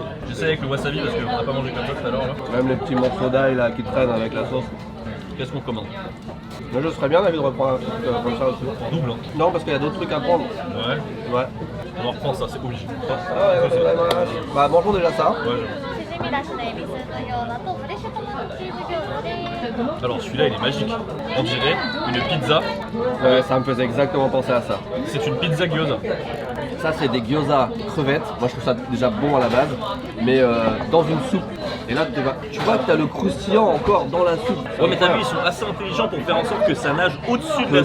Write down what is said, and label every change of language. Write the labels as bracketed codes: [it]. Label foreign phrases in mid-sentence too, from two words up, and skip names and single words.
[fr] J'essaie avec le wasabi parce qu'on n'a pas mangé comme ça tout à l'heure là. Même les petits morceaux d'ail là qui traînent avec la sauce. Qu'est-ce qu'on commande? Moi, je serais bien d'avis de reprendre un truc comme ça aussi. En double, hein. Non, parce qu'il y a d'autres trucs à prendre. Ouais. Ouais. On en reprend ça, c'est obligé. Ah ouais, ouais, ouais, ouais. Bah, mangeons déjà ça. Ouais, j'avoue. [ja] み出しのエビスープ餃子とフレッシュトマトチーズ餃子です。 [fr] Alors celui-là il est magique. On dirait une pizza. Ouais, ça me faisait exactement penser à ça. C'est une pizza gyoza. Ça, c'est des gyoza crevettes. Moi, je trouve ça déjà bon à la base, mais dans une soupe. Et là, tu vois que tu as le croustillant encore dans la soupe. Ouais mais t'as vu ils sont assez intelligents pour faire en sorte que ça nage au-dessus de